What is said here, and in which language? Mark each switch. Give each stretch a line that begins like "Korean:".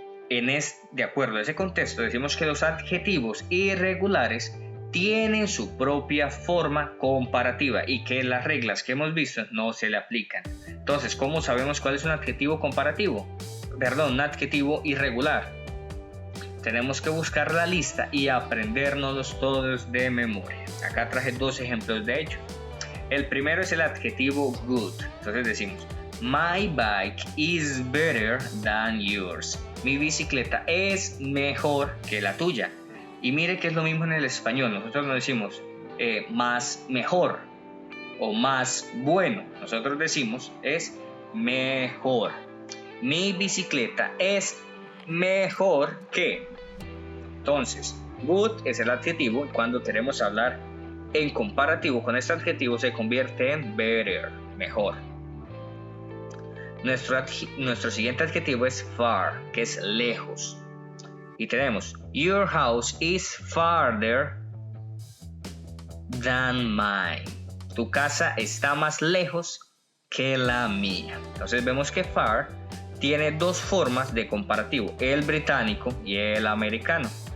Spanish: De acuerdo a ese contexto decimos que los adjetivos irregulares tienen su propia forma comparativa y que las reglas que hemos visto no se le aplican. Entonces, ¿cómo sabemos cuál es un adjetivo comparativo? Un adjetivo irregular. Tenemos que buscar la lista y aprendérnoslos todos de memoria. Acá traje dos ejemplos de ello. El primero es el adjetivo good. Entonces decimos,
English: my bike is better than yours.
Spanish: Mi bicicleta es mejor que la tuya. Y mire que es lo mismo en el español. Nosotros no decimos más mejor o más bueno. Nosotros decimos es mejor. Mi bicicleta es mejor que. Entonces, good es el adjetivo y cuando queremos hablar en comparativo con este adjetivo se convierte en better, mejor. Nuestro siguiente adjetivo es far, que es lejos. Y tenemos,
English: your house is farther than mine.
Spanish: Tu casa está más lejos que la mía. Entonces vemos que far tiene dos formas de comparativo, el británico y el americano.